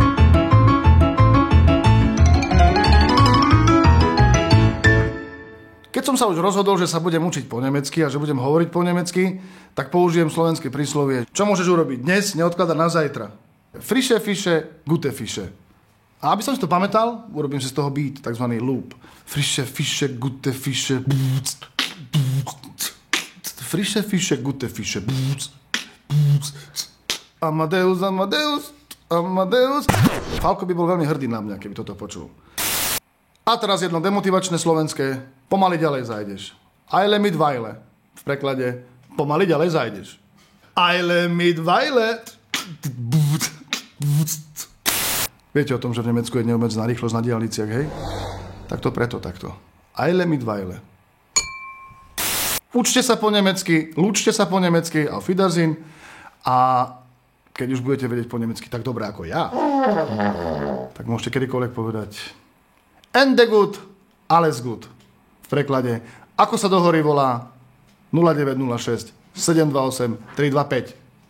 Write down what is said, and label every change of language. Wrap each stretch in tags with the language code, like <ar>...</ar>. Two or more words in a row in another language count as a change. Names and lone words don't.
<sk>Keď som sa už rozhodol, že sa budem učiť po nemecky a že budem hovoriť po nemecky, tak použijem slovenské príslovie. Čo môžeš urobiť dnes, neodkladať na zajtra.</sk> <de>Frische Fische, gute Fische.</de> <sk>A aby som si to pamätal, urobím si z toho beat, takzvaný loop.</sk> <de>Frische Fische, gute Fische. Frische Fische, gute Fische. Amadeus, Amadeus, Amadeus.</de> <sk>Falko by bol veľmi hrdý na mňa, keby toto počul. A teraz jedno demotivačné slovenské. Pomaly ďalej zajdeš.</sk> <de>Eile mit Weile.</de> <sk>V preklade pomaly ďalej zajdeš.</sk> <de>Eile mit Weile.</de> <sk>Viete o tom, že v Nemecku je neobmedzená rýchlosť na diaľniciach, hej? Tak to preto takto.</sk> <de>Eile mit Weile.</de> <sk>Učte sa po nemecky, lúčte sa po nemecky,</sk> <de>auf Wiedersehen.</de> <sk>A keď už budete vedieť po nemecky tak dobre ako ja, tak môžete kedykoľvek povedať</sk> <de>Ende gut, alles gut.</de> <sk>V preklade, ako sa do hory volá 0906 728 325.</sk>